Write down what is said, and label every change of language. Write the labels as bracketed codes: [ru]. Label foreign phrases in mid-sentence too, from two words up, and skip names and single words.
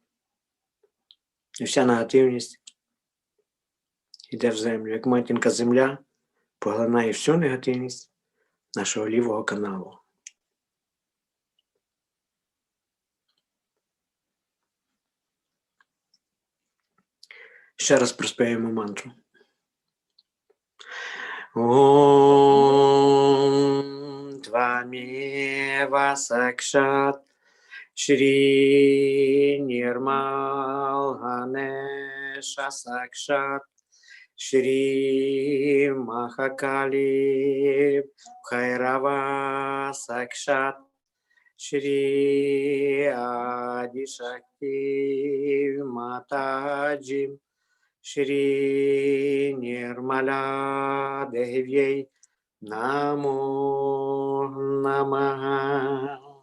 [uk] І вся негативність йде в землю. Як матінка земля поглинає всю негативність нашого лівого каналу. Ще раз проспіваємо мантру. [sa] ॐ त्वमेव साक्षात् श्री निर्मल गणेश साक्षात् श्री महाकाली भैरव साक्षात् श्री आदि शक्ति माताजी श्री निर्मला देव्यै नमो नमः.